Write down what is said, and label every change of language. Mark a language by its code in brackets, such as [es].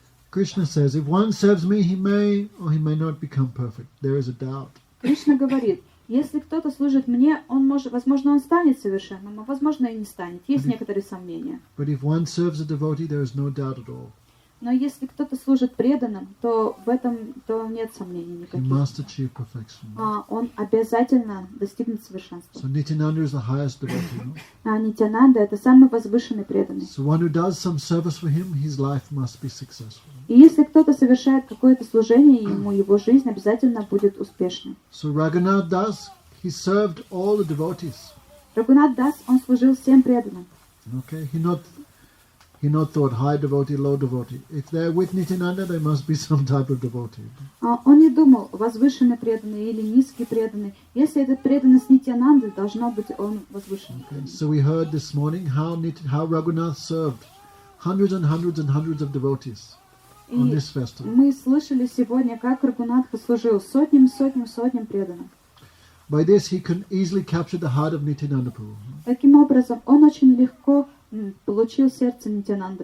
[en] Krishna says, if one serves me, he may or he may not become perfect. There is a doubt. [ru] Кришна говорит, если кто-то служит мне, возможно, он станет совершенным, а возможно, и не станет. Есть некоторые сомнения. [en] But if one serves a devotee, there is no doubt at all. [ru] Но если кто-то служит преданным, то в этом нет сомнений [en] He [ru] никаких. [en] must achieve perfection. [ru] Он обязательно достигнет совершенства. [en] So Nityananda is the highest devotee. No? [ru] Нитянанда — это самый возвышенный преданный. [en] So one who does some service for him, his life must be successful. [ru] И если кто-то совершает какое-то служение ему, его жизнь обязательно будет успешной. [en] So Raghunath das, he served all the devotees. [ru] Рагунат дас, он служил всем преданным. [en] Okay, he not thought high devotee, low devotee. If they're with Nityananda, they must be some type of devotee. [ru] Он не думал, возвышенный преданный или низкий преданный. Если этот преданный с Нитянандой, должно быть он возвышенный. [en] Okay, so we heard this morning how Raghunath served hundreds and hundreds and hundreds of devotees on this festival. [ru] Мы слышали сегодня, как Рагунатха служил сотням преданным. [en] By this, he can easily capture the heart of Nityananda Prabhu. [ru] Таким образом, он очень легко получил сердце Нитянанды